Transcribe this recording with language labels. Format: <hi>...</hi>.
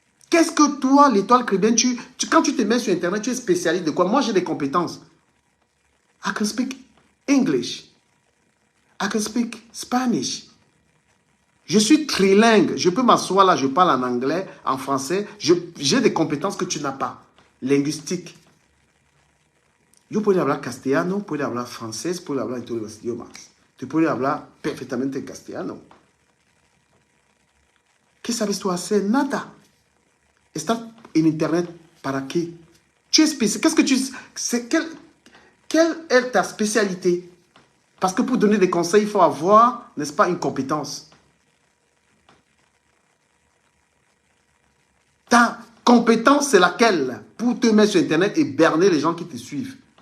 <fr>Qu'est-ce que toi, l'Étoile Caribbeenne, quand tu te mets sur Internet, tu es spécialiste de quoi? Moi, j'ai des compétences.</fr> <en>I can speak English. I can speak Spanish.</en> <fr>Je suis trilingue. Je peux m'asseoir là, je parle en anglais, en français. J'ai des compétences que tu n'as pas. Linguistique.</fr> <es>Yo puedo hablar castellano, puedo hablar francés, puedo hablar todos los idiomas. Tú puedes hablar perfectamente castellano. ¿Qué sabes tú hacer? Nada. Estar en Internet, ¿para qué?</es> <fr>Tu es spécial. Qu'est-ce que tu sais? Quelle est ta spécialité? Parce que pour donner des conseils, il faut avoir, n'est-ce pas, une compétence. Ta compétence, c'est laquelle? Pour te mettre sur Internet et berner les gens qui te suivent.</fr>